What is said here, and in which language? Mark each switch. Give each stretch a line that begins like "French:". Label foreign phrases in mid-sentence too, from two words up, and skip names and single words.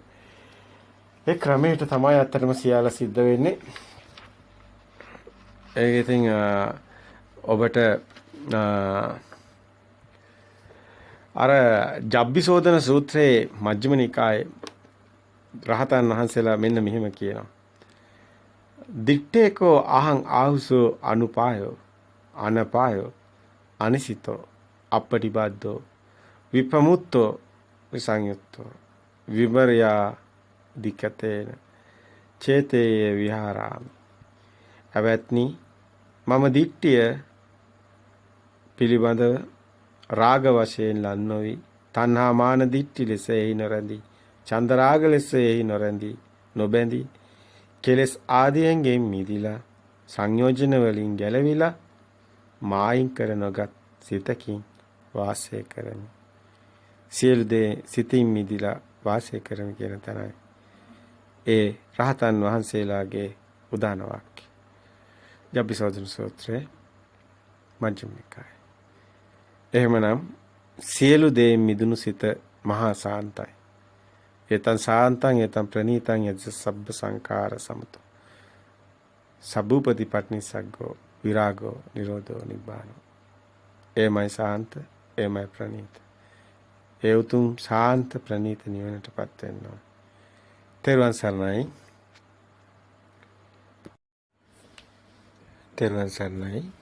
Sinhala: ඒ ක්‍රමයට තමයි අත්‍තරම සියල්ල සිද්ධ වෙන්නේ. ඒක ඉතින් ඔබට අර ජබ්බිසෝදන සූත්‍රයේ මජ්ක්‍ධිම නිකායේ රහතන් වහන්සේලා මෙන්න මෙහෙම කියනවා.
Pali: දිත්තේකෝ අහං ආහුසෝ අනුපායෝ අනපායෝ අනිසිතෝ අපටිබද්දෝ විපමුත්තෝ විසංයුත්තෝ විමර්යා දිකතේන චේතේ විහාරාමි.
Sinhala: අවත්නි මම දිට්ඨිය පිළිබඳව රාග වශයෙන් ලන්නෝවි තණ්හා මාන දිට්ඨි ලෙස එහි නොරැඳී චන්ද රාග ලෙස එහි නොරැඳී නොබැඳී කෙලස් ආදියෙන් මිදිලා සංයෝජන වලින් ගැලවිලා මායින් කර නොගත් සිතකින් වාසය කරමි. සියලු දේ සිතින් මිදිලා වාසය කරමි කියන තැනයි ඒ රහතන් වහන්සේලාගේ උදාන වාක්‍ය. ජබ්බිසෝදන සූත්‍රයේ මජ්ක්‍ධිම නිකාය. එහෙමනම් සියලු දේ මිදුණු සිත මහා සාන්තයි.
Pali: ඒතං සාන්තං ඒතං ප්‍රණීතං යද්ද සබ්බ සංඛාර සමතෝ. සබ්බූපති පටිනිස්සග්ගෝ විරාගෝ නිරෝධෝ නිබ්බානෝ.
Sinhala: එමයි සාන්ත, එමයි ප්‍රණීත. ඒ උතුම් ශාන්ත ප්‍රණීත නිවනටපත් වෙන්න ඕන. තෙරුවන් සරණයි. තෙරුවන් සරණයි.